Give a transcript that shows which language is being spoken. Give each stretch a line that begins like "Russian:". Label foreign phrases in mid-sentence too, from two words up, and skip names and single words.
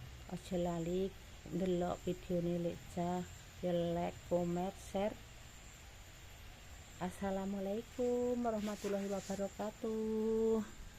Javanese: Aja lali ndelok videone Lek Jah, ya like, comment, share.
Arabic: السلام عليكم ورحمة الله وبركاته.